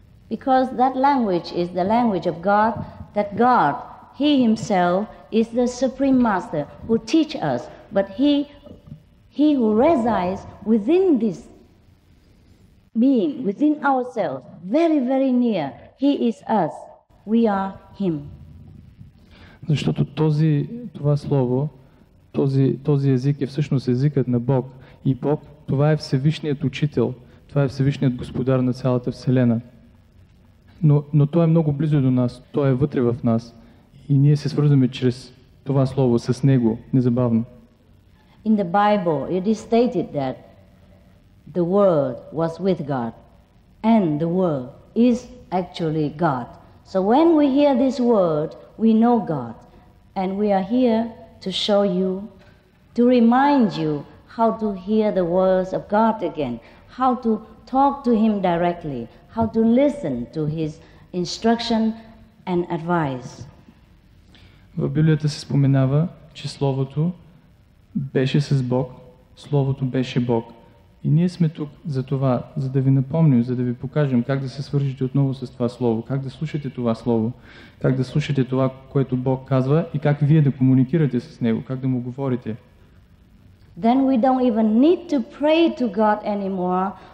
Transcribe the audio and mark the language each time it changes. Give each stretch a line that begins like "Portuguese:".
English: Because that language is the language of God, that God, He Himself, is the Supreme Master who teach us, but He who resides within this being, within ourselves, very, very near, He is us, we are Him.
Bulgarian: Защото това слово, този език е всъщност езикът на Бог. И Бог, това е Всевишният Учител, това е Всевишният Господар на цялата Вселена. Но Той е много близо до нас, Той е вътре в нас. И ние се свързваме чрез това слово с Него, незабавно.
English: In the Bible, it is stated that the Word was with God, and the Word is actually God. So when we hear this word, we know God, and we are here to show you, to remind you how to hear the words of God again, how to talk to Him directly, how to listen to His instruction and advice.
Bulgarian: В Библията се споменава, че Словото беше с Бог, Словото беше Бог. И ние сме тук за това, за да ви напомним, за да ви покажем как да се свържете отново с това Слово, как да слушате това Слово, как да слушате това, което Бог казва и как вие да комуникирате с Него, как да Му говорите.
English: Then we don't even need to pray to God anymore.